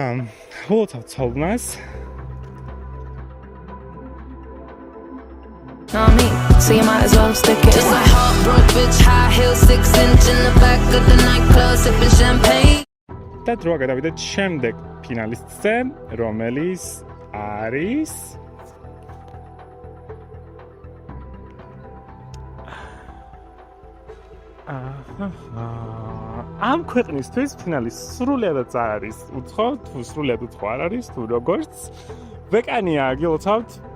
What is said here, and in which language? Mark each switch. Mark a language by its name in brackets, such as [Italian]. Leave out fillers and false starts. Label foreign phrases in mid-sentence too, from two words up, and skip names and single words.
[Georgian] ულოცავთ სოლუნას. [English] Know me, so you might as well stick it. Just a heartbroken bitch, high heels, 6-inch in the back of the nightclub, sipping champagne. [Georgian] და დროა გადავიდეთ შემდეგ ფინალისტზე, რომელიც არის ამ ქვეყნისთვის ფინალის სრულიადაც არის უცხო, თუ სრულიად უცხო არ არის, თუ როგორც ვეკანია, გილოცავთ.